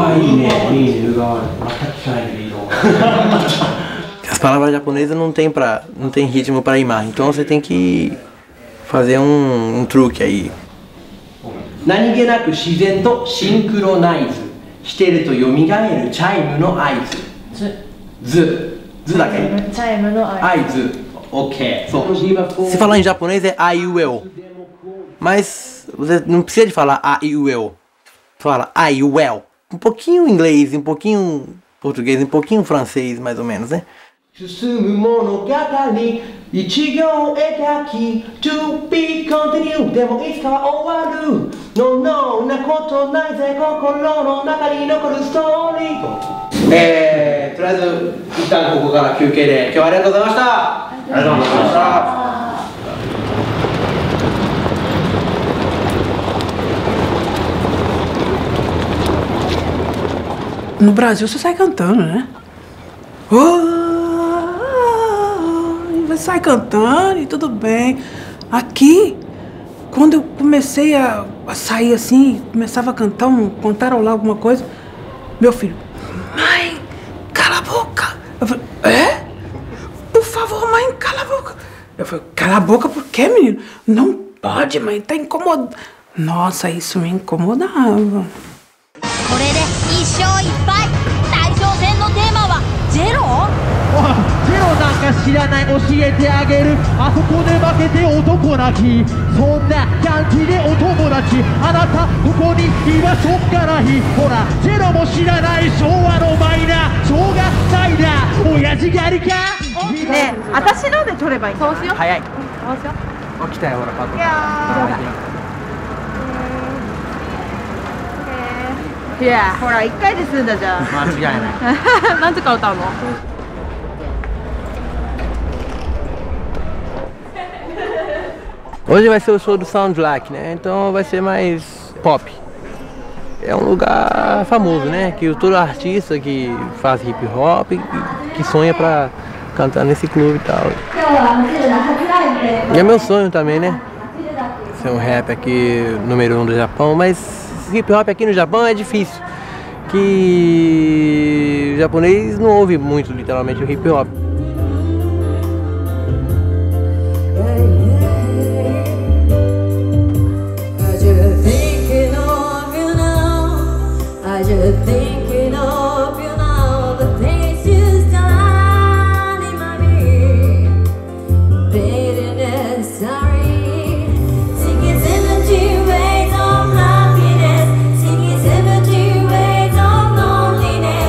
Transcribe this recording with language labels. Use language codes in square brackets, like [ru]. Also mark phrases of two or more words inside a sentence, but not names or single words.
[ja] ああ、いいね、ウーバーワールド。全く聞かないでいいの。 [pt] As palavras japonesas não tem ritmo para rimar, então você tem que fazer um truque aí. [ja] 何気なく自然とシンクロナイズしてると蘇るチャイムの合図。図だけ。チャイムの合図。Ok. [pt] Se falar em japonês é a, i, u, e, o. Mas você não precisa de falar a, i, u, e, o. Fala a, i, u, e, o. Um pouquinho inglês, um pouquinho português, um pouquinho francês, mais ou menos, né? [ja] 進む物語一行描き [en] To be continued [ja] でもいつかは終わる [en] No no [ja] なことないぜ心の中に残るストーリーとりあえず一旦ここから休憩で今日はありがとうございましたありがとうございました [pt] No Brasil você sai cantando, né? Vai sair cantando e tudo bem. Aqui, quando eu comecei a sair assim, começava a cantar, cantarolar alguma coisa, meu filho, mãe, cala a boca. Eu falei, é? Por favor, mãe, cala a boca. Eu falei, cala a boca por quê, menino? Não pode, mãe, tá incomodando. Nossa, isso me incomodava. [ja] これで1勝1敗大将戦のテーマはゼロ？ゼロなんか知らない教えてあげるあそこで負けて男泣きそんな感じでお友達あなたここにいましょうからひほらゼロも知らない昭和のマイナー小学祭だ親父狩りかねえ私ので取ればいいそうしよう早いそうしよう起きたよほらパッといやほら1回で済んだじゃん間違いないなんとか歌うの [pt] Hoje vai ser o show do Soundlack, né? Então vai ser mais pop. É um lugar famoso, né? Que todo artista que faz hip hop, que sonha pra cantar nesse clube e tal. E é meu sonho também, né? Ser um rap aqui número 1 do Japão, mas hip hop aqui no Japão é difícil. Que o japonês não ouve muito, literalmente, o hip hop. [en] Thinking of you now, the things you've done in my mind, bitterness, sorry, singing 70 ways of happiness, singing 70 ways of loneliness.